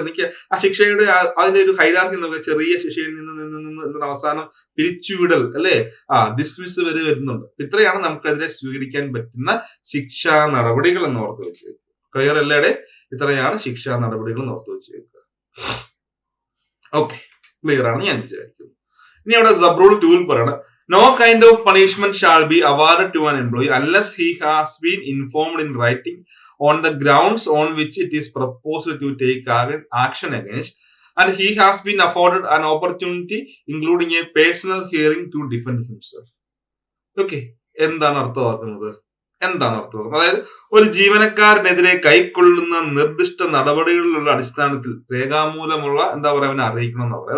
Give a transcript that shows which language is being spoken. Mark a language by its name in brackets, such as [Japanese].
[Malayalam] എനിക്ക് ആ ശിക്ഷയുടെ അതിന്റെ ഒരു ഹൈറാർക്കി നോക്കുക, ചെറിയ ശിക്ഷയിൽ നിന്ന് അവസാനം പിരിച്ചുവിടൽ അല്ലെ, ഡിസ്മിസ് വരെ വരുന്നുണ്ട്. ഇത്രയാണ് നമുക്കെതിരെ സ്വീകരിക്കാൻ പറ്റുന്ന ശിക്ഷാ നടപടികൾ എന്ന് ഓർത്ത് വെച്ച്. ക്ലിയർ അല്ലേടെ? ഇത്രയാണ് ശിക്ഷാ നടപടികൾ എന്ന് ഓർത്ത് വെച്ചേക്കുക. ഓക്കെ, ക്ലിയർ ആണ് ഞാൻ വിചാരിക്കുന്നു. ഇനി അവിടെ സബ്റൂൾ 2 പറയണം, [English] no kind of punishment shall be awarded to an employee unless he has been informed in writing on the grounds on which it is proposed to take action against, and he has been afforded an opportunity including a personal hearing to defend himself. [Malayalam] Okay, എന്താണ് അർത്ഥമാക്കുന്നത്? അതായത് ഒരു ജീവനക്കാരനെതിരെ കൈക്കൊള്ളുന്ന നിർദ്ദിഷ്ട നടപടികളിലുള്ള അടിസ്ഥാനത്തിൽ രേഖാമൂലമുള്ള അവനെ അറിയിക്കണം എന്ന് പറയുന്നത്.